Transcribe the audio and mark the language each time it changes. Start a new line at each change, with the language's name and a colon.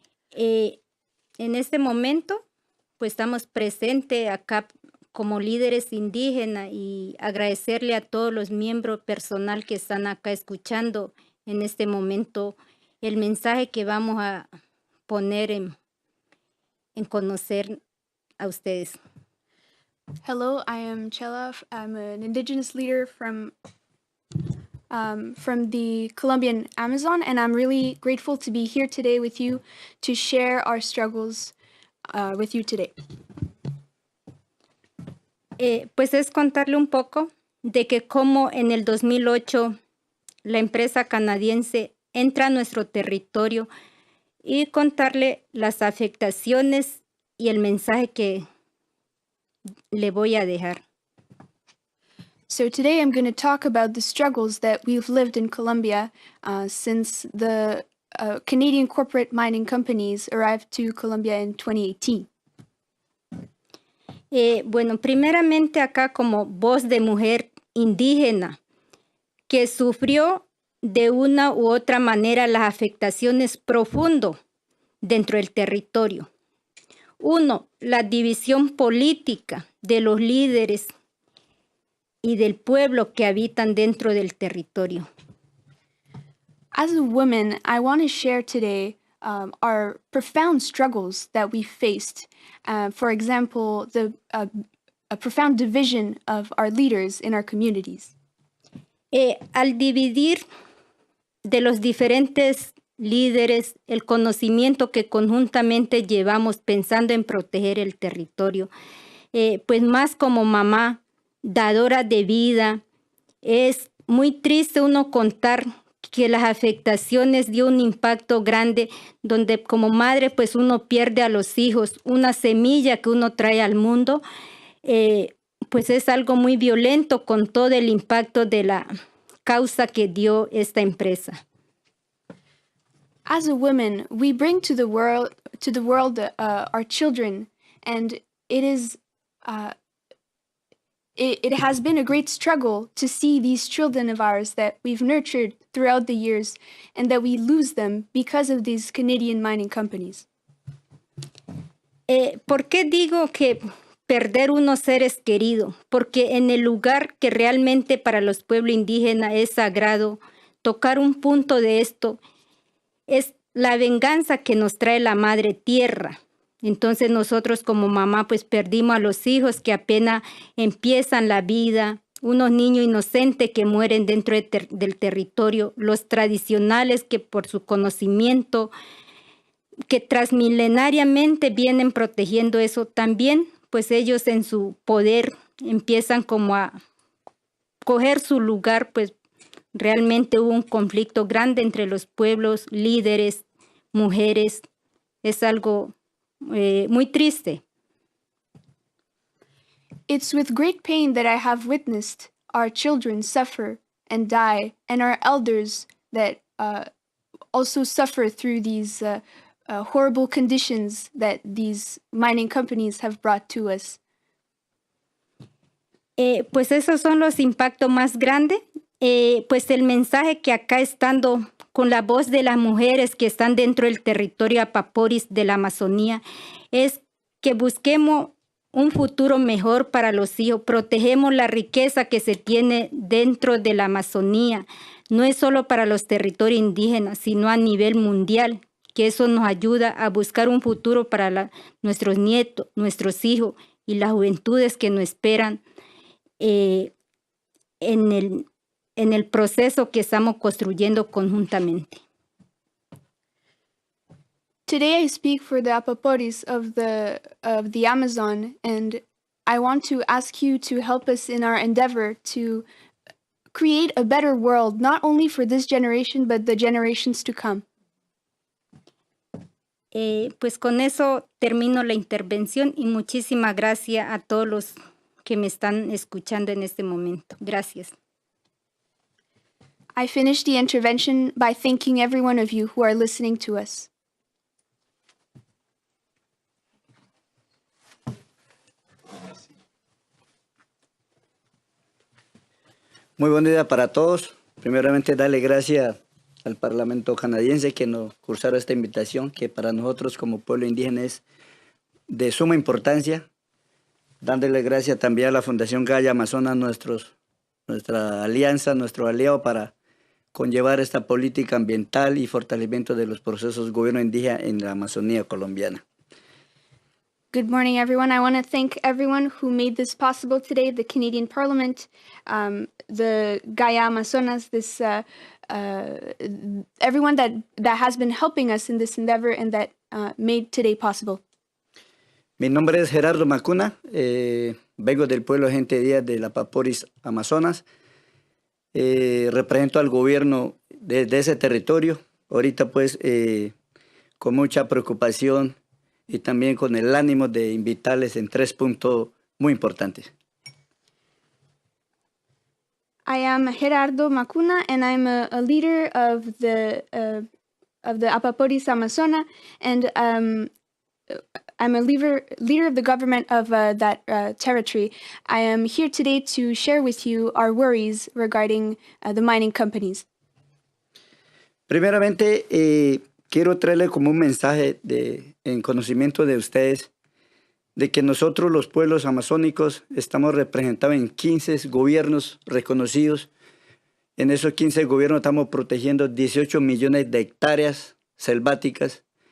Spanish: En este momento, pues estamos presentes acá como líderes indígenas y agradecerle a todos los miembros personal que están acá escuchando en este momento el mensaje que vamos a poner en conocer a ustedes.
English: Hello, I am Chela. I'm an Indigenous leader from the Colombian Amazon, and I'm really grateful to be here today with you to share our struggles with you today.
Spanish: Pues es contarle un poco de que como en el 2008 la empresa canadiense entra a nuestro territorio y contarle las afectaciones y el mensaje que le voy a dejar.
English: So today I'm going to talk about the struggles that we've lived in Colombia since the Canadian corporate mining companies arrived to Colombia in 2018.
Spanish: Bueno, primeramente acá como voz de mujer indígena que sufrió de una u otra manera las afectaciones profundas dentro del territorio. Uno, la división política de los líderes y del pueblo que habitan dentro del territorio.
English: As a woman, I want to share today our profound struggles that we faced. For example, the a profound division of our leaders in our communities.
Spanish: Al dividir de los diferentes líderes el conocimiento que conjuntamente llevamos pensando en proteger el territorio, pues más como mamá, dadora de vida, es muy triste uno contar que las afectaciones dio un impacto grande, donde como madre pues uno pierde a los hijos, una semilla que uno trae al mundo, pues es algo muy violento con todo el impacto de la causa que dio esta empresa.
English: As a woman, we bring to the world our children, and it is it has been a great struggle to see these children of ours that we've nurtured throughout the years, and that we lose them because of these Canadian mining companies.
Spanish: ¿Por qué digo que perder unos seres queridos? Porque en el lugar que realmente para los pueblos indígenas es sagrado, tocar un punto de esto es la venganza que nos trae la madre tierra. Entonces nosotros como mamá pues perdimos a los hijos que apenas empiezan la vida, unos niños inocentes que mueren dentro del territorio, los tradicionales que por su conocimiento, que transmilenariamente vienen protegiendo eso, también pues ellos en su poder empiezan como a coger su lugar, pues realmente hubo un conflicto grande entre los pueblos, líderes, mujeres. Es algo muy triste.
English: It's with great pain that I have witnessed our children suffer and die, and our elders that also suffer through these horrible conditions that these mining companies have brought to us.
Spanish: Pues esos son los impactos más grandes. Pues el mensaje que acá estando con la voz de las mujeres que están dentro del territorio Apaporis de la Amazonía es que busquemos un futuro mejor para los hijos, protegemos la riqueza que se tiene dentro de la Amazonía, no es solo para los territorios indígenas, sino a nivel mundial, que eso nos ayuda a buscar un futuro para nuestros nietos, nuestros hijos y las juventudes que nos esperan en el proceso que estamos construyendo conjuntamente.
English: Today I speak for the Apaporis of the Amazon, and I want to ask you to help us in our endeavor to create a better world, not only for this generation, but the generations to come.
Spanish: Pues con eso termino la intervención y muchísimas gracias a todos los que me están escuchando en este momento. Gracias.
English: I finish the intervention by thanking every one of you who are listening to us.
Spanish: Muy buen día para todos. Primeramente, darle gracias al Parlamento canadiense que nos cursaron esta invitación, que para nosotros como pueblo indígena es de suma importancia. Dándole gracias también a la Fundación Gaia Amazonas, nuestra alianza, nuestro aliado para conllevar esta política ambiental y fortalecimiento de los procesos de gobierno indígena en la Amazonía colombiana.
English: Good morning, everyone. I want to thank everyone who made this possible today, the Canadian Parliament, the Gaia Amazonas, everyone that has been helping us in this endeavor and that made today possible.
Spanish: Mi nombre es Gerardo Macuna, vengo del pueblo Gente Díaz de la Apaporis Amazonas, represento al gobierno de ese territorio, ahorita pues con mucha preocupación y también con el ánimo de invitarles en 3 puntos muy importantes.
English: I am Gerardo Macuna, and I'm a leader of the Apaporis Amazona, and I'm a leader of the government of that territory. I am here today to share with you our worries regarding the mining companies.
Spanish: Primeramente, quiero traerle como un mensaje en conocimiento de ustedes de que nosotros los pueblos amazónicos estamos representados en 15 gobiernos reconocidos. En esos 15 gobiernos estamos protegiendo 18 millones de hectáreas selváticas